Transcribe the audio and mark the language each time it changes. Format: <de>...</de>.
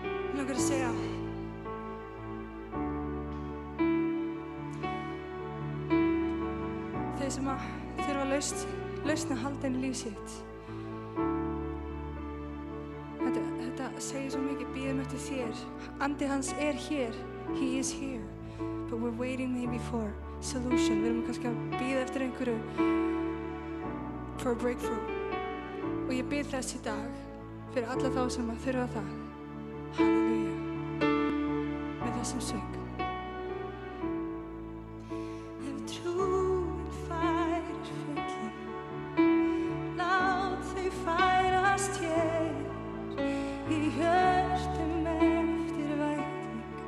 <is>Mig langar að segja þeir sem að þurfa lausn að halda inn í líf sitt. Þetta segir svo mikið, bíðum eftir þér. Andi hans er hér.</is> <en>He is here. But we're waiting maybe for solution.</en> <is>Við erum kannski að bíða eftir einhverju</is> <en>for a breakthrough.</en> <is>Og ég bið þess í dag fyrir alla þá sem að þurfa það. Halleluja. Með þessum söng. Ef trúin færir fjöllin, lát þau færast hér í hjörtum eftir vænting.</is>